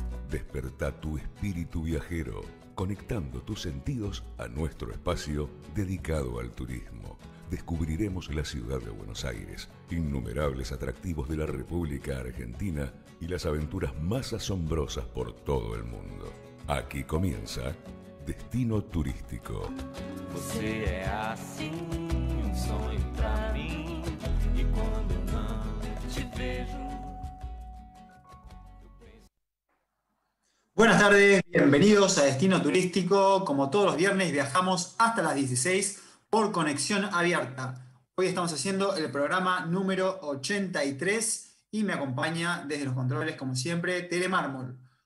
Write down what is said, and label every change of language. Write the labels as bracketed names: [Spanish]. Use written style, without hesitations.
[Spanish] Despertá tu espíritu viajero, conectando tus sentidos a nuestro espacio dedicado al turismo. Descubriremos la ciudad de Buenos Aires, innumerables atractivos de la República Argentina y las aventuras más asombrosas por todo el mundo. Aquí comienza Destino Turístico. [Portuguese] Você é assim, sonho pra mim, e quando não te vejo. [Spanish] Buenas tardes, bienvenidos a Destino Turístico. Como todos los viernes viajamos hasta las 16 por Conexión Abierta. Hoy estamos haciendo el programa número 83 y me acompaña desde los controles, como siempre, Telemármol.